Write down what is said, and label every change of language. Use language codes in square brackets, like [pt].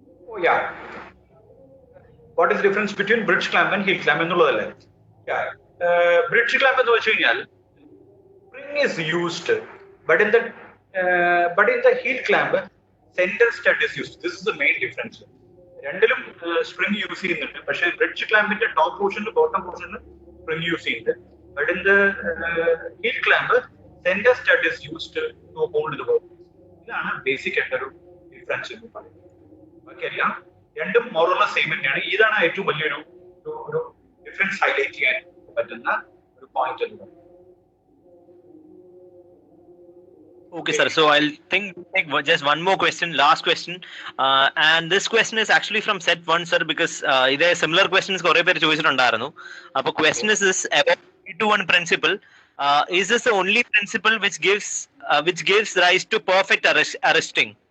[en] Oh yeah. What is the difference between bridge clamp and heel clamp? Yeah. Bridge clamp [ml] എന്ന് വെച്ച് കഴിഞ്ഞാൽ [en] spring is used, but in the heel clamp center stud is used. This is the main difference. [ml] രണ്ടിലും spring use ചെയ്യുന്നുണ്ട്, പക്ഷേ bridge clampന്റെ top പോർഷനിൽ bottom പോർഷനിൽ spring use ചെയ്യുന്നുണ്ട്. [en] But in the heel clamp center stud is used to hold the work. [ml] ഇതാണ് basic ആയിട്ടൊരു difference എന്ന് പറയുന്നത്. ബാക്കിയെല്ലാം രണ്ടും മോറോള സെയിം തന്നെയാണ്. ഇതാണ് ഏറ്റവും വലിയൊരു ഒരു ഡിഫറൻസ് ഹൈലൈറ്റ് ചെയ്യാൻ പറ്റുന്ന ഒരു പോയിന്റ് എന്ന് പറയുന്നത്. [en] Okay, sir. So I'll take just one more question, last question. And this question is actually from set 1, sir, because there are similar questions [ml] kore per choichittundarunnu. [en] Appo question is this about 3-to-1 principle. Is this the only principle which gives rise to perfect arresting?